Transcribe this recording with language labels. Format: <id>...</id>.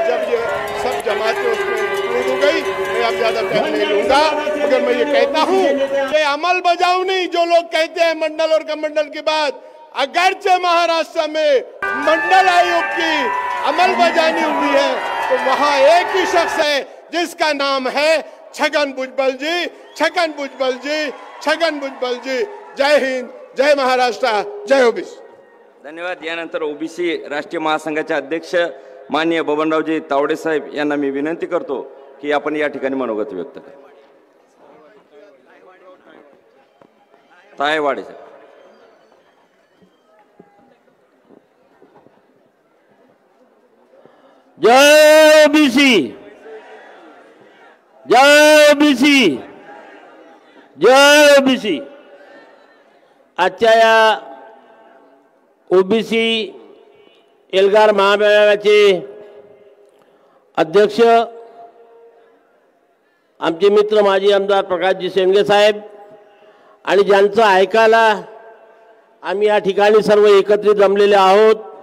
<hi>जब ये सब जमातें उसमें इंक्लूड हो गई, मैं अब ज्यादा टाइम नहीं लूंगा, मगर मैं ये कहता हूँ कि अमल बजावनी जो लोग कहते हैं मंडल और कमंडल की बात, अगरचे महाराष्ट्र में मंडल आयोग की अमल बजानी हुई है तो वहां एक ही शख्स है जिसका नाम है छगन भुजबल जी। छगन भुजबल जी, छगन भुजबल जी। जय हिंद, जय महाराष्ट्र, जय ओबीसी। धन्यवाद।</hi> <mr>यानंतर ओबीसी राष्ट्रीय महासंघाचे अध्यक्ष माननीय बबनरावजी तावडे साहेब यांना मी विनंती करतो की आपण या ठिकाणी मनोगत व्यक्त करा। तायवाडे साहेब। जय ओबीसी, जय ओबीसी, जय ओबीसी। आजच्या या ओबीसी एल्गार महामेळाव्याचे अध्यक्ष आमचे मित्र माजी आमदार प्रकाशजी शेंडगे साहेब आणि ज्यांचं ऐकायला आम्ही या ठिकाणी सर्व एकत्रित जमलेले आहोत</mr>